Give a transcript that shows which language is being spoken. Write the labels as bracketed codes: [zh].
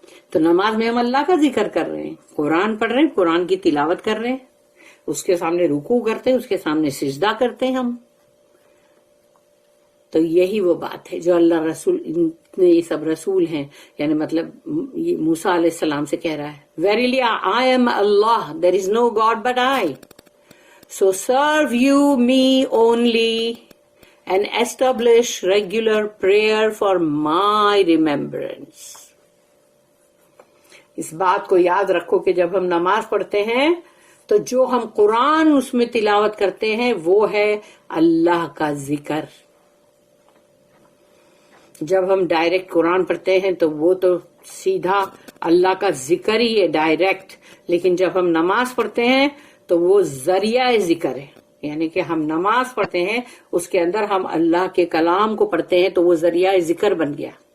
[ur] تو نماز میں ہم اللہ کا ذکر کر رہے ہیں قرآن پڑھ رہے ہیں قرآن کی تلاوت کر رہے ہیں اس کے سامنے رکوع کرتے ہیں اس کے سامنے سجدہ کرتے ہیں ہم. تو یہی وہ بات ہے جو اللہ رسول نے یہ سب رسول ہیں یعنی مطلب یہ موسیٰ علیہ السلام سے کہہ رہا ہے [en] Verily I am Allah, there is no God but I. So serve you me only and establish regular prayer for my remembrance. [ur] اس بات کو یاد رکھو کہ جب ہم نماز پڑھتے ہیں تو جو ہم قرآن اس میں تلاوت کرتے ہیں وہ ہے اللہ کا ذکر. جب ہم ڈائریکٹ قرآن پڑھتے ہیں تو وہ تو سیدھا اللہ کا ذکر ہی ہے ڈائریکٹ، لیکن جب ہم نماز پڑھتے ہیں تو وہ ذریعہ ذکر ہے، یعنی کہ ہم نماز پڑھتے ہیں اس کے اندر ہم اللہ کے کلام کو پڑھتے ہیں تو وہ ذریعہ ذکر بن گیا.